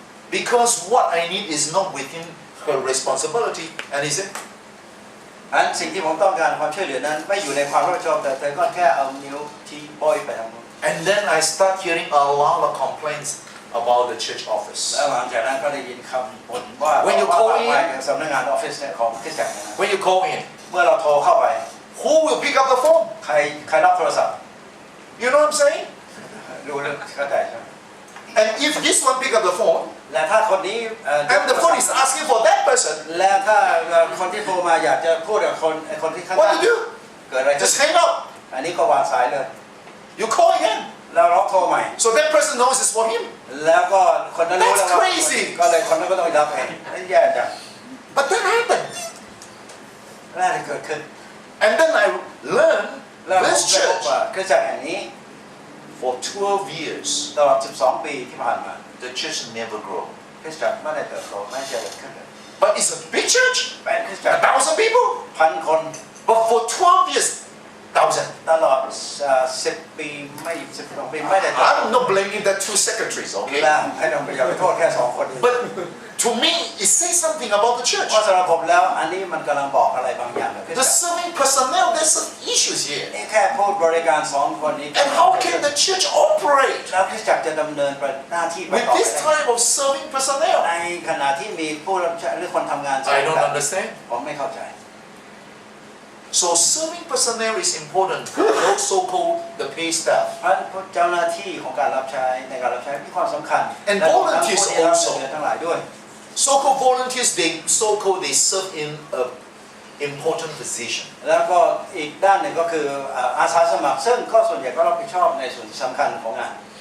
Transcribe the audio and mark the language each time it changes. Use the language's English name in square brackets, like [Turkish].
[English] Because what I need is not within her responsibility. And he said, [Thai] อันสิ่งที่ผมต้องการความช่วยเหลือนั้นไม่อยู่ในความรับผิดชอบแต่เธอก็แค่เอานิ้วชี้โบยไปทางนู้น [English] and then I start hearing a lot of complaints about the church office. [Thai] แล้วหลังจากนั้นก็ได้ยินคำบ่นว่า [English] When you call in [Thai] สำนักงานออฟฟิศเนี่ยของคริสตจักรเนี่ยนะ [English] When you call in, [Thai] เมื่อเราโทรเข้าไป [English] who will pick up the phone? [Thai] ใครรับโทรศัพท์ [English] You know what I'm saying? [Thai] รู้เรื่องเข้าใจใช่ไหม [English] And if this one pick up the phone, [Thai] และถ้าคนนี้ [English] and the phone is asking for that person, [Thai] และถ้าคนที่โทรมาอยากจะพูดกับคนที่ข้าง [English] what do you do? [Thai] เกิดอะไรขึ้น [English] Just hang up. [Thai] อันนี้ก็วางสายเลย [English] You call again. [Thai] แล้วเราโทรใหม่ [English] So that person knows it's for him. [Thai] แล้วก็คนนั้นรู้แล้ว [English] That's [Thai] ว่า [English] crazy. [Thai] ก็เลยคนนั้นก็ต้องไปรับเองนั่นแย่จัง [English] But that happened. [Thai] น่าจะเกิดขึ้น [English] And then I learned [Thai] แล้วผม [English] this [Thai] ได้พบ [English] church [Thai] ว่าคริสตจักรแห่งนี้ [English] for 12 years, [Thai] ตลอด 12 ปีที่ผ่านมา [English] the church never grew. [Thai] คริสตจักรไม่ได้เติบโตไม่ได้เจริญขึ้นเลย [English] But it's a big church, [Thai] เป็นคริสตจักร [English] 1,000 people. [Thai] พันคน [English] But for 12 years, 1,000. [Thai] ตลอด10 ปีไม่12 ปีไม่ได้เติบโต [English] I'm not blaming the two secretaries, [Thai] แล้ [English] okay? [Thai] วให้ต้องไปอย่าไปโทษแค่2 คน [English] But to me, it says something about the church. [Thai] เพราะสำหรับผมแล้วอันนี้มันกำลังบอกอะไรบางอย่างกับคริสต [English] The [Thai] จักร [English] serving personnel, there's some issues here. [Thai] นี่แค่พูดบริการ2 คนนี้ [English] And how can the church operate [Thai] แล้วคริสตจักรจะดำเนินหน้าที่ไป [English] with [Thai] ต่อไป [English] this [Thai] ได้ [English] type of serving personnel? [Thai] ในขณะที่มีผู้รับใช้หรือคนทำงาน [English] I don't understand. [Thai] ผมไม่เข้าใจ [English] So serving personnel is important for those so-called the pay staff. [Thai] เพราะเจ้าหน้าที่ของการรับใช้ในการรับใช้มีความสำคัญ [English] And [Thai] และผู้ที่ [English] volunteers [Thai] รับ [English] also [Thai] เงินทั้งหลายด้วย [English] So-called volunteers, they serve in a important position. [Thai] แล้วก็อีกด้านหนึ่งก็คืออาสาสมัครซึ่งก็ส่วนใหญ่ก็รับผิดชอบในส่วนที่สำคัญของงาน